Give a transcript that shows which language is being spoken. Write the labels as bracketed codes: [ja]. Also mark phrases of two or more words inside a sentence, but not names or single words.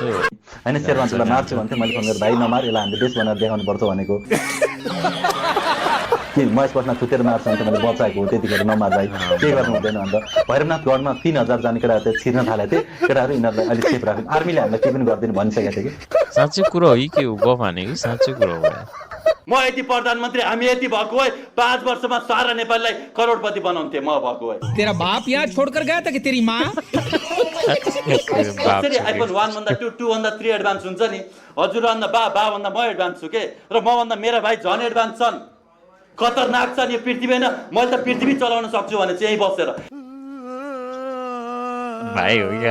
[ne] होइन शेरमान्छेलाई मार्छु भन्थेँ मैले फोन गरेर भाइ नमार यसलाई हामीले देश बनाएर देखाउनु पर्छ भनेको कि महेश पटना छुटेर मार्छ भने मैले बचाएको हो त्यतिखेर नमार भाइ के गर्नु हुँदैन अन्त भैरवनाथगढमा 3000 जाने केटाहरू चाहिँ छिर्न थालेको थिएँ केटाहरू यिनीहरूलाई अलिक सेफ राख्नु आर्मीले हामीलाई केही पनि गर्दैन भनिसकेको थियो कि साँच्चै कुरा हो कि के हो गफ हानेको साँच्चै कुरा हो म यति प्रधानमन्त्री हामी यति भएको भए 5 वर्षमा सारा नेपाललाई करोडपति बनाउँथे म भएको भए [hi] तेरा बाप यहाँ छोडकर गया था कि तेरी माँ [ne] कसरी आइफोन 1 भन्दा 2 2 भन्दा 3 एडभान्स हुन्छ नि हजुर भन्दा बा भन्दा म एडभान्स छु के र म भन्दा मेरा भाइ झन् एडभान्स छन् खतरनाक छन् यो पृथ्वी हैन मैले त पृथ्वी चलाउन सक्छु भने चाहिँ यही बसेर भाइ हो क्या